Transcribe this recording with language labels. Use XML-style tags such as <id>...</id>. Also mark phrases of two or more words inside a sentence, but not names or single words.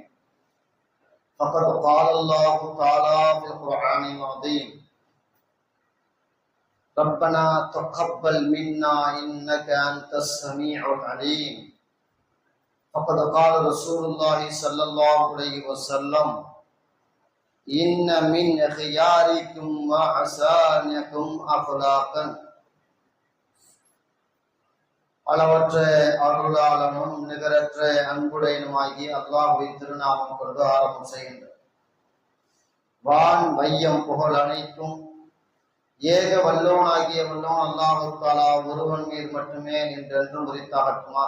<ar>فقد قال الله تعالى في القرآن العظيم: ربنا تقبل منا إنك أنت السميع العليم. فقد قال رسول الله صلى الله عليه وسلم: إن من خياركم وأحسنكم أخلاقا.</ar> <ta>அளவற்ற அருளாளனும் நிகரற்ற அன்புடையனுமாகி அல்லாஹ்வின் திருநாமம் கொண்டு ஆரம்பம் செய்கின்றது. வான் வையம் புகழ் அனைத்தும் ஏக வல்லோனாகிய வல்லோன்</ta> <ar>الله تعالى</ar> <ta>ஒருவன் மீது மட்டுமே என்றென்றும் உரித்தாகட்டுமாக.</ta>